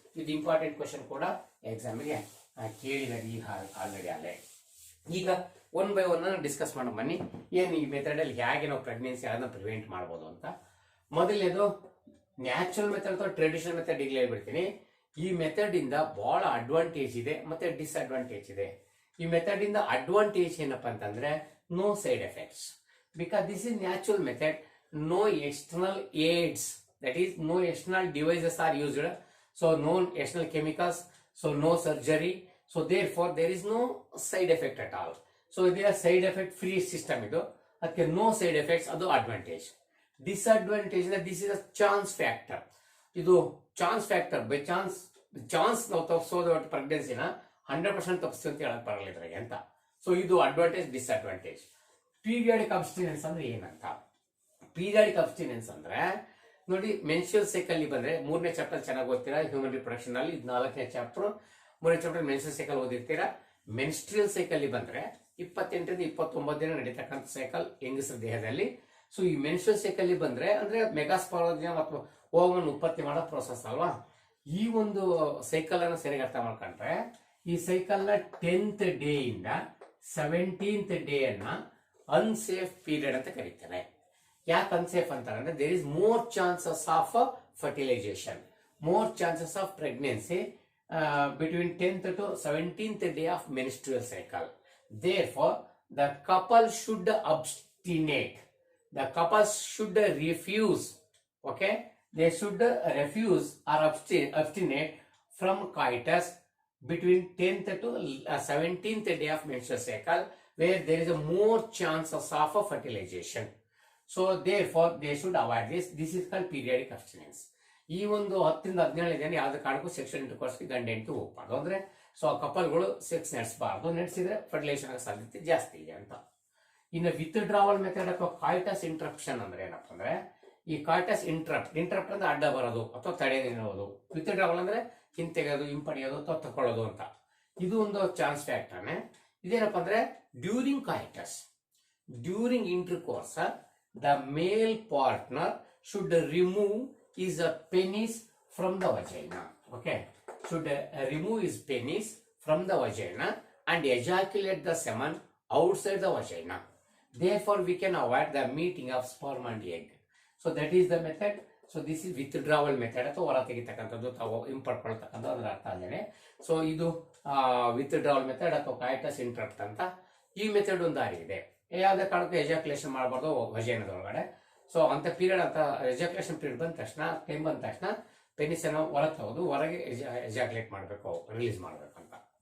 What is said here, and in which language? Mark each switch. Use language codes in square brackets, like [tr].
[kn] ಇದು important question ಕೂಡ ಎಕ್ಸಾಮಿಗೆ ಕೇಳಿದಾರೆ ಈಗ ಆಲ್ರೆಡಿ ಅಲ್ಲೇ. ಈಗ ಒನ್ ಬೈ ಒನ್ ಡಿಸ್ಕಸ್ ಮಾಡೋ ಬನ್ನಿ, ಏನು ಈ ಮೆಥಡ್ ಅಲ್ಲಿ ಹೇಗೆ ನಾವು ಪ್ರೆಗ್ನೆನ್ಸಿ ಅದನ್ನ ಪ್ರಿವೆಂಟ್ ಮಾಡ್ಬೋದು ಅಂತ. ಮೊದಲನೇದು ನ್ಯಾಚುರಲ್ ಮೆಥಡ್ ಅಥವಾ ಟ್ರೆಡಿಷನಲ್ ಮೆಥಡ್ ಈಗಲೇ ಹೇಳ್ಬಿಡ್ತೀನಿ. ಈ ಮೆಥಡ್ ಇಂದ ಬಹಳ ಅಡ್ವಾಂಟೇಜ್ ಇದೆ ಮತ್ತೆ ಡಿಸ್ಅಡ್ವಾಂಟೇಜ್ ಇದೆ. ಈ ಮೆಥಡ್ ಇಂದ ಅಡ್ವಾಂಟೇಜ್ ಏನಪ್ಪಾ ಅಂತಂದ್ರೆ [en] No side effects, because this is natural method, no external aids, that is no external devices are used, so no external chemicals, so no surgery, so therefore there is no side effect at all. So they are side effect free system [kn] idu, adke [en] no side effects, [kn] adu [en] advantage. Disadvantage is this is a chance factor, [kn] idu chance factor, [en] by chance [kn] ನಾವು ತಪ್ಪಿಸೋದು ಪ್ರೆಗ್ನೆನ್ಸಿನ 100% ತಪ್ಪಿಸ್ತೀವಿ ಅಂತ ಹೇಳಕ್ ಬರಲ್ಲ ಇದ್ರಾಗೆ ಅಂತ. So ಇದು advantage disadvantage. Periodic ಅಬ್ಸ್ಟಿನೆನ್ಸ್ ಅಂದ್ರೆ ಏನಂತ? ಪೀರಿಯಾಡಿಕ್ ಅಬ್ಸ್ಟಿನೆನ್ಸ್ ಅಂದ್ರೆ ನೋಡಿ, ಮೆನ್ಸ್ಟ್ರುಯಲ್ ಸೈಕಲ್ ಬಂದ್ರೆ 3ನೇ ಚಾಪ್ಟರ್ ಚೆನ್ನಾಗಿ ಓದ್ತೀರಾ, ಹ್ಯೂಮನ್ ರಿಪ್ರೊಡಕ್ಷನ್ ಅಲ್ಲಿ. ಇದು 4ನೇ ಚಾಪ್ಟರ್, 3ನೇ chapter menstrual cycle ಓದಿರ್ತೀರಾ. Menstrual cycle ಬಂದ್ರೆ 28 ರಿಂದ 29 ದಿನ ನಡೀತಕ್ಕಂಥ ಸೈಕಲ್ ಹೆಂಗಸರ ದೇಹದಲ್ಲಿ. ಸೊ ಈ ಮೆನ್ಸ್ಟ್ರುಯಲ್ ಸೈಕಲ್ ಬಂದ್ರೆ ಅಂದ್ರೆ ಮೆಗಾಸ್ಪಾಲೋಜಿಯಂ ಅಥವಾ ಓವನ್ ಉತ್ಪತ್ತಿ ಮಾಡೋ ಪ್ರೋಸೆಸ್ ಅಲ್ವಾ. ಈ ಒಂದು ಸೈಕಲ್ ಅನ್ನು ಸರಿಯಾಗಿ ಅರ್ಥ ಮಾಡ್ಕೊಂಡ್ರೆ ಈ ಸೈಕಲ್ ನ 10th ಡೇ ಇಂದ 17th ಡೇ ಅನ್ನ ಅನ್ಸೇಫ್ ಪೀರಿಯಡ್ ಅಂತ ಕರೀತಾರೆ. ಯಾಕೆ ಅನ್ಸೇಫ್ ಅಂತಂದ್ರೆ [en] There is more chances of fertilization, more chances of pregnancy between 10th to 17th day of menstrual cycle. Therefore, the couple should abstinate. The couple should refuse. Okay, they should refuse or abstinate from coitus between 10th to 17th day of menstrual cycle, where there is a more chances of a fertilization. So therefore they should avoid this. This is called periodic abstinence. [kn] ಈ ಒಂದು 10 ರಿಂದ 17 ದಿನ ಯಾವ್ದು ಕಾರಣಕ್ಕೂ sexual ಇಂಟರ್ಕೋರ್ಸ್ಗೆ ಗಂಡ ಹೆಂಡತಿ ಹೋಗ್ಬಾರ್ದು. ಅಂದ್ರೆ ಸೊ ಕಪಲ್ಗಳು ಸೆಕ್ಸ್ ನಡೆಸಬಾರ್ದು, ನಡೆಸಿದ್ರೆ ಫರ್ಟಿಲೈಸೇಷನ್ ಆಗೋ ಸಾಧ್ಯತೆ ಜಾಸ್ತಿ ಇದೆ ಅಂತ. ಇನ್ನು ವಿತ್ಡ್ರಾವಲ್ ಮೆಥಡ್ ಅಥವಾ ಕಾಯ್ಟಸ್ ಇಂಟ್ರಪ್ಷನ್ ಅಂದ್ರೆ ಏನಪ್ಪ ಅಂದ್ರೆ, ಈ ಕಾಯ್ಟಸ್ ಇಂಟ್ರಪ್ಟ್ ಅಂದ್ರೆ ಅಡ್ಡ ಬರೋದು ಅಥವಾ ತಡೆ ನಿಲ್ಲೋದು. ವಿತ್ಡ್ರಾವಲ್ ಅಂದ್ರೆ ಹಿಂತೆಗೆಯೋದು, ಹಿಂಪಡೆಯೋದು ಅಥವಾ ತಕೊಳ್ಳೋದು ಅಂತ. ಇದು ಒಂದು ಚಾನ್ಸ್ ಫ್ಯಾಕ್ಟರ್ನೇ. ಇದೇನಪ್ಪ ಅಂದ್ರೆ [en] During coitus, during intercourse the male partner should remove his penis from the vagina. Okay, should remove his penis from the vagina and ejaculate the semen outside the vagina. Therefore we can avoid the meeting of sperm and egg. So that is the method. So this is withdrawal method [kn] ಅಥವಾ ಹೊರ ತೆಗಿತಕ್ಕಂಥದ್ದು, ತಾವು ಹಿಂಪಡ್ಕೊಳ್ತಕ್ಕಂಥ ಅದರ ಅರ್ಥ ಅಲ್ಲೇ. So ಇದು withdrawal method ಅಥವಾ ಕಾಯ್ಟಸ್ interrupt ಅಂತ. ಈ ಮೆಥಡ್ ಒಂದು ದಾರಿ ಇದೆ. ಯಾವುದೇ ಕಾರಣಕ್ಕೂ ಎಜಾಕ್ಯುಲೇಷನ್ ಮಾಡಬಾರ್ದು ವಜೈನದೊಳಗಡೆ. ಸೊ ಅಂತ ಪೀರಿಯಡ್ ಅಂತ ಎಜಾಕ್ಯುಲೇಷನ್ ಪೀರಿಯಡ್ ಬಂದ ತಕ್ಷಣ, ಟೈಮ್ ಬಂದ ತಕ್ಷಣ ಪೆನಿಸ್ ಅನ್ನು ಹೊರಗೆ ತೆಗೆದು ಹೊರಗೆ ಎಜಾಕ್ಯುಲೇಟ್ ಮಾಡಬೇಕು, ರಿಲೀಸ್ ಮಾಡಬೇಕು ಅಂತ.